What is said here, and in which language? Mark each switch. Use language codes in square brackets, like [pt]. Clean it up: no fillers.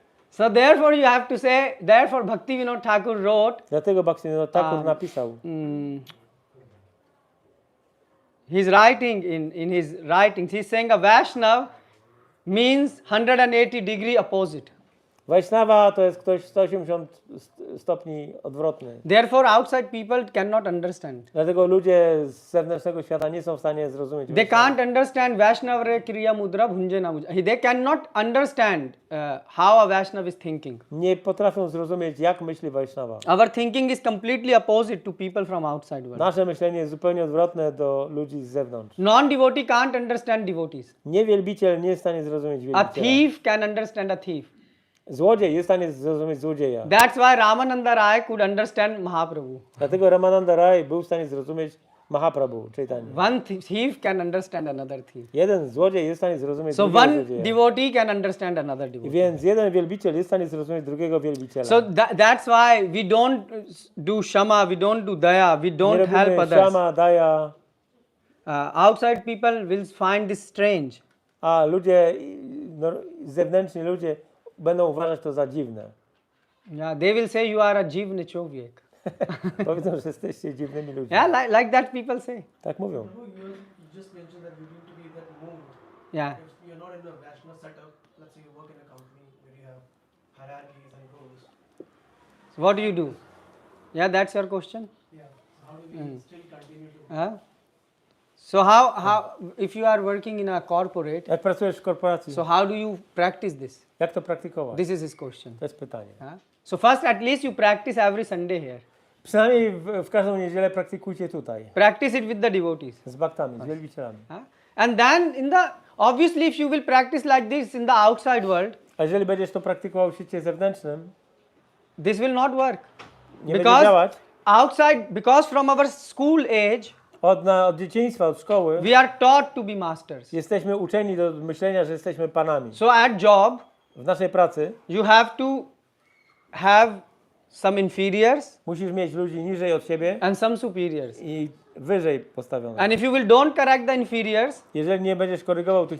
[en] So therefore you have to say, therefore Bhaktivinoda Thakur wrote, [pl] Dlatego Bhaktivinoda Thakur napisał. [en] he's writing in his writings, he's saying a Vaishnav means 180-degree opposite. [pl] Vaishnava to jest ktoś 180 stopni odwrotny. [en] Therefore outside people cannot understand. [pl] Dlatego ludzie z zewnętrznego świata nie są w stanie zrozumieć. [en] They can't understand Vaishnava Kriya Mudra Bhunjana Mudra. They cannot understand how a Vaishnav is thinking. [pl] Nie potrafią zrozumieć, jak myśli Vaishnava. [en] Our thinking is completely opposite to people from outside world. [pl] Nasze myślenie jest zupełnie odwrotne do ludzi z zewnątrz. [en] Non-devotee can't understand devotees. [pl] Wielbiciel nie jest w stanie zrozumieć [en] A [pl] wielbiciela. [en] thief can understand a thief. [pl] Złodziej jest w stanie zrozumieć złodzieja. [en] That's why Ramananda Rai could understand Mahaprabhu. [pl] Dlatego Ramananda Rai był w stanie zrozumieć Mahaprabhu, Chaitanya. [en] One thief can understand another thief. [pl] Jeden złodziej jest w stanie zrozumieć [en] So [pl] drugiego [en] one [pl] złodzieja. [en] devotee can understand another [pl] I [en] devotee. [pl] więc jeden wielbiciel jest w stanie zrozumieć drugiego wielbiciela. [en] So that's why we don't do shama, we don't do daya, we [pl] Nie [en] don't help [pl] robimy [en] others. [pl] shama, daya, [en] Outside people will find this strange. [pl] a ludzie, zewnętrzni ludzie będą uważać to za dziwne. [en] Yeah, they will say you are a jiv nichovyek. [pl] Powiedzą, że jesteście dziwnymi ludźmi. [en] Yeah, like that people say. [pl] Tak mówią. [en] You just mentioned that we need to be that moved. Yeah. If you're not in a Vaishnava setup, let's say you work in a company where you have hierarchies and roles. So what do you do? Yeah, that's your question. Yeah. How do we still continue to? So how if you are working in a corporate, [pl] Jak pracujesz w korporacji, [en] so how do you practice this? [pl] jak to praktykować? [en] This is his question. [pl] To jest pytanie. [en] So first, at least you practice every Sunday here. [pl] Przynajmniej w każdą niedzielę praktykujcie tutaj. [en] Practice it with the devotees. [pl] Z baktami, z wielbicielami. [en] And then obviously if you will practice like this in the outside world, [pl] A jeżeli będziesz to praktykował w świecie zewnętrznym, [en] this will not work. [pl] nie będzie działać. [en] Because from our school age, [pl] Od dzieciństwa, od szkoły [en] we are taught to be masters. [pl] jesteśmy uczeni do myślenia, że jesteśmy panami. [en] So at job, [pl] W naszej pracy [en] you have to have some inferiors [pl] musisz mieć ludzi niżej od siebie [en] and some superiors. [pl] i wyżej postawionych. [en] And if you don't correct the inferiors, [pl] Jeżeli nie będziesz korygował tych